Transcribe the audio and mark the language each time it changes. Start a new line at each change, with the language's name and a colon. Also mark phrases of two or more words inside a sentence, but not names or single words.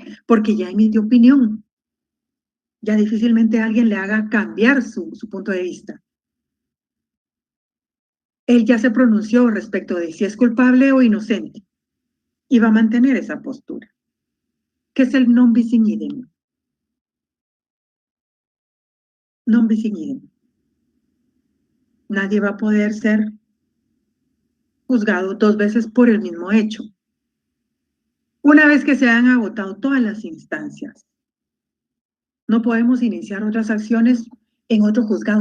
Spanish: Porque ya emitió opinión. Ya difícilmente alguien le haga cambiar su punto de vista. Él ya se pronunció respecto de si es culpable o inocente y va a mantener esa postura, que es el
Latin: non bis in idem. Non bis in idem.
Spanish: Nadie va a poder ser juzgado 2 veces por el mismo hecho. Una vez que se han agotado todas las instancias, no podemos iniciar otras acciones en otro juzgado.